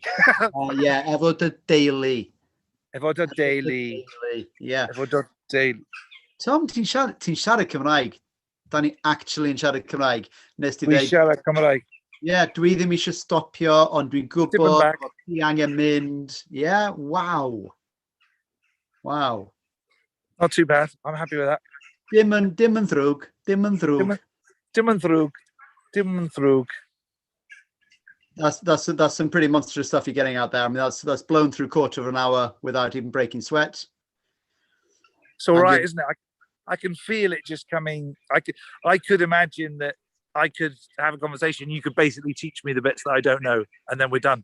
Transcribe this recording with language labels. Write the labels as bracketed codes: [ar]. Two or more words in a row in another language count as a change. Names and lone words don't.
[cy] Efo dy deulu. Efo dy deulu. Yeah. Efo dy deulu. Tom, ti'n siarad Cymraeg? Da ni actually yn siarad Cymraeg. Dwi'n siarad Cymraeg. Dwi ddim eisiau stopio, ond dwi'n gwybod bod ti angen mynd. [en] Yeah, wow. Wow. Not too bad. I'm happy with that. [cy] Dim yn ddrwg. Dim yn ddrwg. Dim yn ddrwg. Dim yn ddrwg. [en] That's some pretty monstrous stuff you're getting out there. I mean, that's blown through quarter of an hour without even breaking sweat. It's all right, isn't it? I can feel it just coming. I could imagine that I could have a conversation. You could basically teach me the bits that I don't know, and then we're done.